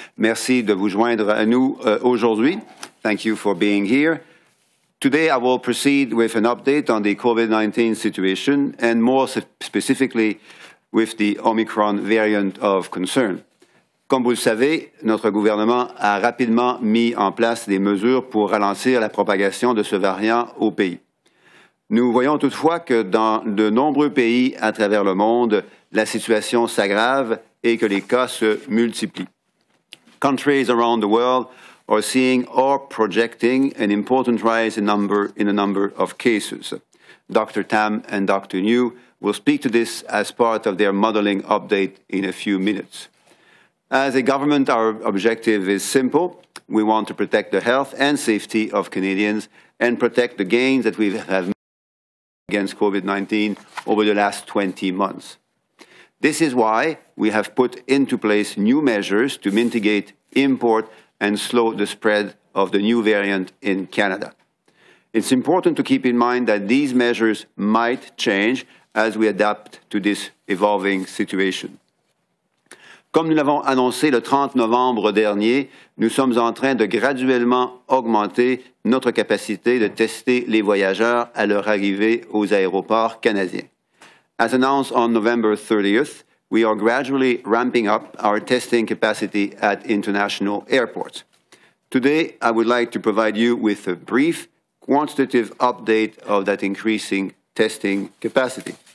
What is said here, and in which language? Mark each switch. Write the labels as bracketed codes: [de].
[fr] Merci de vous joindre à nous aujourd'hui. [en] Thank you for being here. Today, I will proceed with an update on the COVID-19 situation and more specifically with the Omicron variant of concern. [fr] Comme vous le savez, notre gouvernement a rapidement mis en place des mesures pour ralentir la propagation de ce variant au pays. Nous voyons toutefois que dans de nombreux pays à travers le monde, la situation s'aggrave et que les cas se multiplient. [en] Countries around the world are seeing or projecting an important rise in a number of cases. Dr. Tam and Dr. Njoo will speak to this as part of their modeling update in a few minutes. As a government, our objective is simple. We want to protect the health and safety of Canadians and protect the gains that we have made against COVID-19 over the last 20 months. This is why we have put into place new measures to mitigate, import, and slow the spread of the new variant in Canada. It's important to keep in mind that these measures might change as we adapt to this evolving situation. [fr] Comme nous l'avons annoncé le 30 novembre dernier, nous sommes en train de graduellement augmenter notre capacité de tester les voyageurs à leur arrivée aux aéroports canadiens. [en] As announced on November 30th, we are gradually ramping up our testing capacity at international airports. Today, I would like to provide you with a brief quantitative update of that increasing testing capacity.